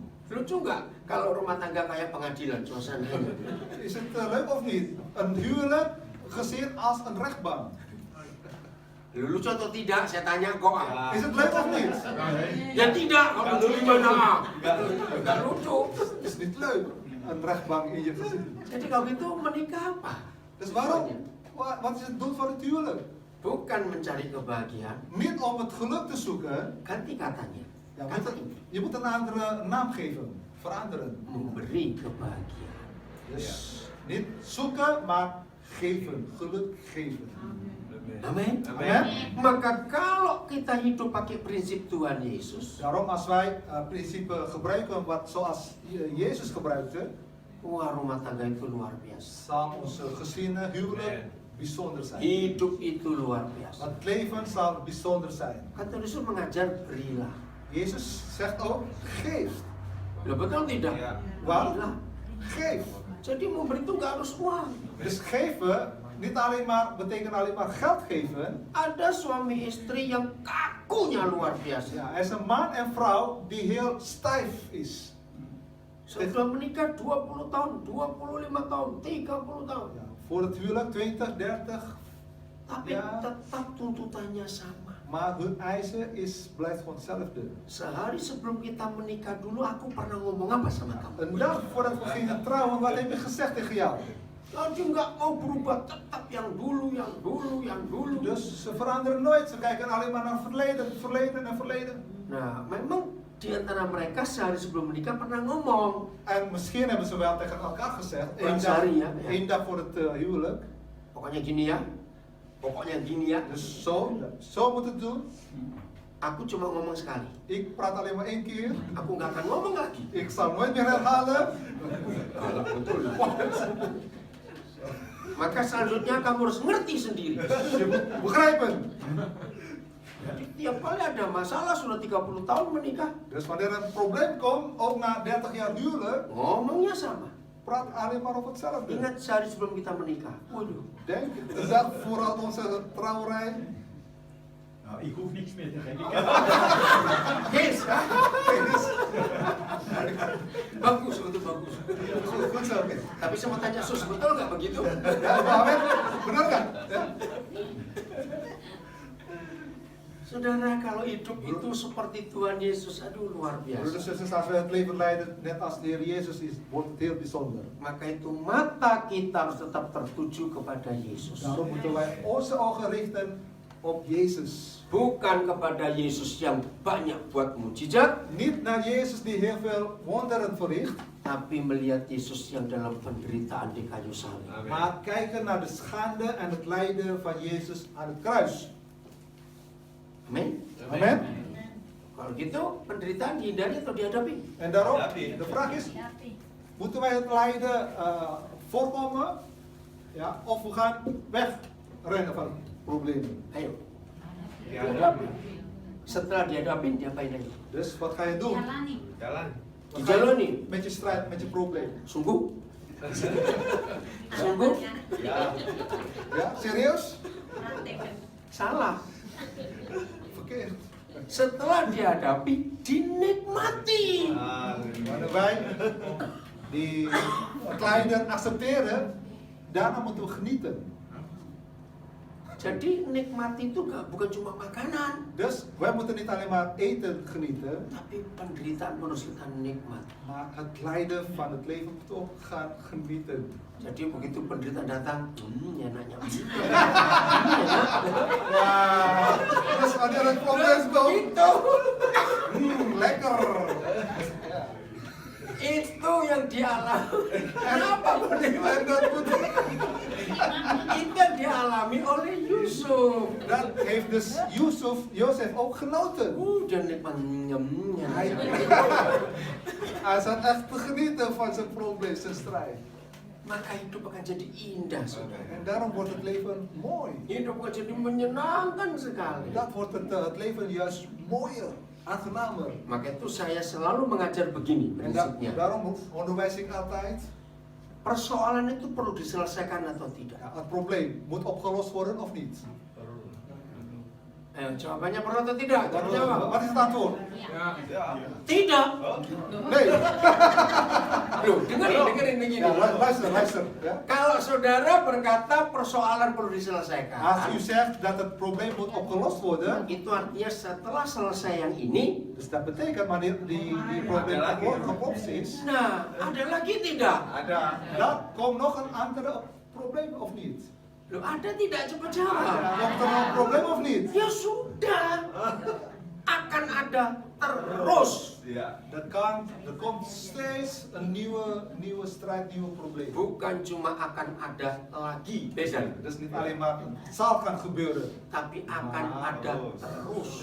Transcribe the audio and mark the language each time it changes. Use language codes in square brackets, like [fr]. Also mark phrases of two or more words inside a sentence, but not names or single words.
[id] Lucu nggak kalau rumah tangga kayak pengadilan suasananya? [nl] Is het leuk of niet? Een huwelijk gezien als een rechtbank. [id] Lucu atau tidak? Saya tanya kok. [nl] Is het leuk of niet? [id] Ya tidak. Kalau lucu gimana? Nggak lucu. [nl] Is niet leuk. Een rechtbank in je gezin. [id] Jadi kalau gitu menikah apa? [nl] Dus waarom? Wat is het doel van het huwelijk? [id] Bukan mencari kebahagiaan. [nl] Niet om het geluk te zoeken. [id] Ganti katanya. [nl] Ja, [id] Kata ini. [nl] je moet een andere naam geven. Veranderen. [id] Memberi kebahagiaan. [nl] Dus niet zoeken, maar geven. Geluk geven. [id] Amin. [nl] Amen. [id] Maka kalau kita hidup pakai prinsip Tuhan Yesus, [nl] Daarom als wij principe gebruiken zoals Jezus gebruikte, [id] wah, rumah tangga itu luar biasa. [nl] zal onze gezinnen, huwelijk bijzonder zijn. [id] Hidup itu luar biasa. [nl] Het leven zal bijzonder zijn. [id] Kata Yesus mengajar berilah. [nl] Jezus zegt ook, geef. [id] Loh, betul tidak? [nl] Waarom? [id] Berilah. [nl] Geef. [id] Jadi memberi itu nggak harus uang. [nl] Dus geven, niet alleen maar, betekent alleen maar geld geven. [id] Ada suami istri yang kakunya luar biasa. [nl] Ja, er is een man en vrouw die heel stijf is. [id] Setelah menikah 20 tahun, 25 tahun, 30 tahun. [nl] Ja, voor het huwelijk 20, 30. [id] Tapi [nl] Ja. [id] tetap tuntutannya sama. [nl] Maar hun eisen blijft gewoon hetzelfde. [id] Sehari sebelum kita menikah dulu aku pernah ngomong apa sama kamu? [nl] Een dag voordat we gingen trouwen, wat heb ik gezegd tegen jou? [id] Dia nggak mau berubah, tetap yang dulu, yang dulu, yang dulu. [nl] Dus ze veranderen nooit, ze kijken alleen maar naar verleden, verleden en verleden. [id] Nah, memang di antara mereka sehari sebelum menikah pernah ngomong. [nl] En misschien hebben ze wel tegen elkaar gezegd, [id] Orang sehari ya. [nl] één dag voor het huwelijk. [id] Pokoknya gini ya. Pokoknya gini ya. [nl] Dus zo moet het doen. [id] Aku cuma ngomong sekali. [nl] Ik praat alleen maar 1 keer. [id] Aku nggak akan ngomong lagi. [nl] Ik zal nooit meer herhalen. [id] Maka selanjutnya kamu harus ngerti sendiri. [nl] Je moet begrijpen. [id] Jadi tiap kali ada masalah sudah 30 tahun menikah, [nl] Dus wanneer er een probleem komt, ook na 30 jaar huwelijk, [id] ngomongnya sama. [nl] praat alleen maar over hetzelfde. [id] Ingat sehari sebelum kita menikah. Waduh. [nl] Denk, de dag voordat onze trouwerij. Nou, ik hoef niks meer te geven. [id] Yes. Bagus, itu bagus. [nl] Goed zo. [id] Tapi saya mau tanya Sus, betul nggak begitu? [nl] Ja, Mohammed, [id] benar nggak? Ja. Saudara, kalau hidup itu seperti Tuhan Yesus, aduh luar [nl] Broeders [id] biasa. [nl] en zusters, als we het leven leiden net als de Heer Jezus is, wordt het heel bijzonder. [id] Maka itu mata kita harus tetap tertuju kepada Yesus. [nl] Daarom moeten wij onze ogen richten op Jezus. [id] Bukan kepada Yesus yang banyak buat mujizat, [nl] Niet naar Jezus die heel veel wonderen verricht, [id] tapi melihat Yesus yang dalam penderitaan di kayu salib. [nl] maar kijken naar de schande en het lijden van Jezus aan het kruis. [id] Amin. [nl] Amen. [id] Kalau gitu, penderitaan dihindari atau dihadapi? [nl] En daarom, [id] Hadapi. [nl] de vraag is, moeten wij het lijden voorkomen? Ja, of we gaan wegrennen van problemen? [id] Ayo. [nl] Ja, [id] Setelah dihadapi, diapain lagi? [nl] Dus wat ga je doen? [id] jalan. [nl] Wat ga je [id] Dijalani. [nl] doen met je strijd, met je probleem? [id] Sungguh? Sungguh? [nl] Ja. Ja, serieus? [id] Salah. [nl] Verkeerd. [id] Setelah dihadapi, dinikmati. [nl] Wanneer wij die lijden accepteren, daarna moeten we genieten. [id] Jadi nikmati itu bukan cuma makanan, [nl] Dus wij moeten niet alleen maar eten genieten, [id] tapi penderitaan pun harus kita nikmati. [nl] maar het lijden van het leven moet ook gaan genieten. [id] Jadi begitu penderitaan datang, enaknya. [nl] Ja, dus wanneer het probleem komt, [id] Itu, [nl] lekker. [id] itu yang dialami. Kenapa penderitaan? [nl] En dat moet, [id] Itu yang dialami oleh Yusuf. [nl] dat heeft dus Jozef ook genoten. [id] Dia nikmatnya. [nl] Hij zat echt te genieten van zijn probleem, zijn strijd. [id] Maka hidup akan jadi indah, saudara. [nl] En daarom wordt het leven mooi. [id] Hidup akan jadi menyenangkan sekali. [nl] Dat wordt het leven juist mooier, aangenamer. [id] Maka itu saya selalu mengajar begini [nl] En [id] prinsipnya. [nl] daarom onderwijs ik altijd, [id] Persoalan itu perlu diselesaikan atau tidak? [nl] ja, het probleem moet opgelost worden of niet. [id] Jawabannya perlu atau tidak? Jangan jawab. [nl] Wat is het antwoord? Ja. [id] Tidak. [nl] Nee. [id] Loh, dengerin begini. [nl] Ja, luister. Ja. [id] Kalau saudara berkata persoalan perlu diselesaikan, [nl] Als u zegt dat het probleem moet opgelost worden, [id] itu artinya setelah selesai yang ini, [nl] dus dat betekent wanneer die probleem opgelost is, [id] nah ada lagi tidak? [nl] dan komt nog een andere probleem of niet? [id] Loh, ada tidak? Coba jawab. [nl] Komt er nog een probleem of niet? [id] Ya sudah, akan ada terus. [nl] Ja. Er komt steeds een nieuwe strijd, nieuwe probleem. [id] Bukan cuma akan ada lagi, beda. [nl] Dus niet alleen maar het zal gaan gebeuren, [id] Tapi akan ada terus.